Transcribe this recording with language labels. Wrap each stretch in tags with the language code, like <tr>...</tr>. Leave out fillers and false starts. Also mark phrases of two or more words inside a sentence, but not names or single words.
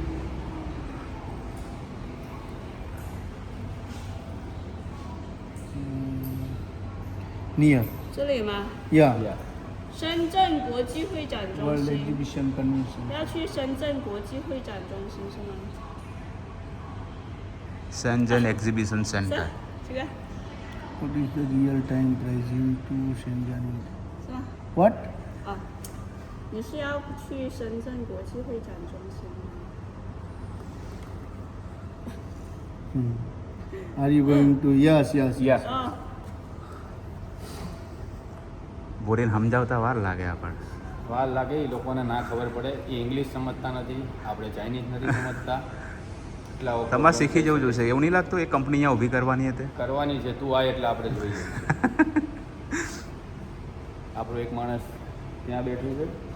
<en>near</en> <zh>这里吗？</zh> <en>yeah</en> <zh>深圳国际会展中</zh> <en>World</en> <zh>心，</zh> <en>Exhibition Convention</en> <zh>要去深圳国际会展中心是吗？</zh> <en>સેન્જન એક્ઝિબિશન</en> <zh>是</zh> <en>સેન્ટર.</en> <zh>这个</zh> <en>what is the real time pricing to Shenzhen</en> <zh>是吗？</zh> <en>what</en> <zh>啊，你是要去深圳国际会展中心吗？</zh> <en>are you going to yes યસ.</en> <zh>哦，</zh> <gu>ભૂરીને સમજાવતા વાર લાગે આપણને. વાર લાગે, એ લોકોને ના ખબર પડે. એ ઇંગ્લિશ સમજતા નથી, આપણે ચાઇનીઝ નથી સમજતા. એટલે તમારે શીખી જવું જોઈશે. એવું નહીં લાગતું એ કંપની અહીંયા ઊભી કરવાની હતી? કરવાની છે. તું આ એટલે આપણે જોઈએ. આપણો એક માણસ ત્યાં બેઠું છે.</gu>